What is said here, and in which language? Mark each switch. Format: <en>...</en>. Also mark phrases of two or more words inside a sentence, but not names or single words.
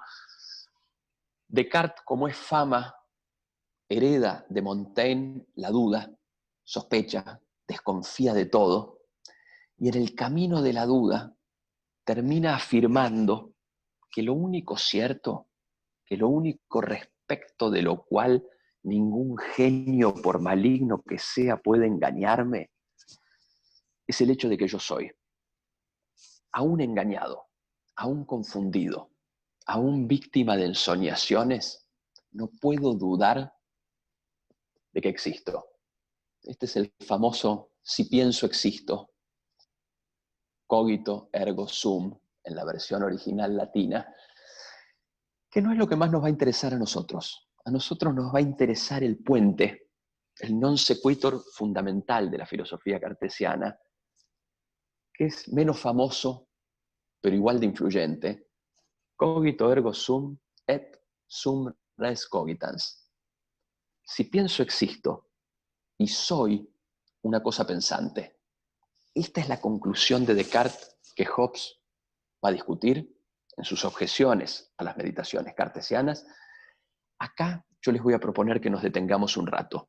<es>Descartes, como es fama, hereda de Montaigne la duda, sospecha, desconfía de todo, y en el camino de la duda termina afirmando que lo único cierto, que lo único respecto de lo cual ningún genio, por maligno que sea, puede engañarme, es el hecho de que yo soy. Aún engañado, aún confundido, aún víctima de ensoñaciones, no puedo dudar de que existo. Este es el famoso si pienso existo,</es> <la>cogito ergo sum,</la> <es>en la versión original latina, que no es lo que más nos va a interesar a nosotros. A nosotros nos va a interesar el puente, el</es> <la>non sequitur</la> <es>fundamental de la filosofía cartesiana, que es menos famoso, pero igual de influyente.</es> <la>Cogito ergo sum et sum res cogitans.</la> <es>Si pienso existo y soy una cosa pensante. Esta es la conclusión de Descartes que Hobbes va a discutir en sus objeciones a las meditaciones cartesianas. Acá yo les voy a proponer que nos detengamos un rato.</es>